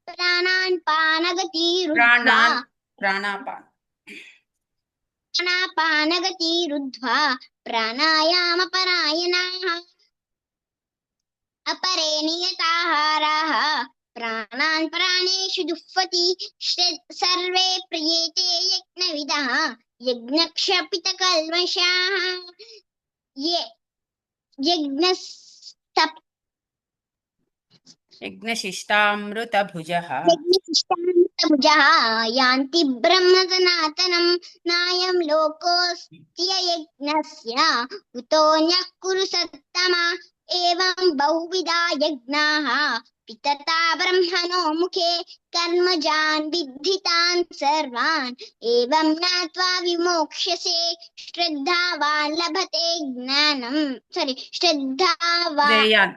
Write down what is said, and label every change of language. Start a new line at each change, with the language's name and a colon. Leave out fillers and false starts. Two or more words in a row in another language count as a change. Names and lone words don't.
Sanskrit: प्राणापानगतिरुद्ध्वा प्राणायामपरायणाः अपरे नियताहाराः प्राणान् प्राणेषु जुह्वति सर्वे प्रियेते यज्ञविदः यज्ञक्षपितकल्मषाः ये యజ్ఞశిష్టామృతభుజः యజ్ఞశిష్టామృతభుజः యాంతి బ్రహ్మ సనాతనం నాయం లోకోస్త్యయజ్ఞస్య కుతోన్యః కురు సత్తమా ఏవం బహువిధా యజ్ఞాః పితతా బ్రహ్మణో ముఖే కర్మజాన్ విద్ధితాన్ సర్వాన్ ఏవం జ్ఞాత్వా విమోక్ష్యసే శ్రద్ధావాన్ లభతే జ్ఞానం శ్రద్ధావాన్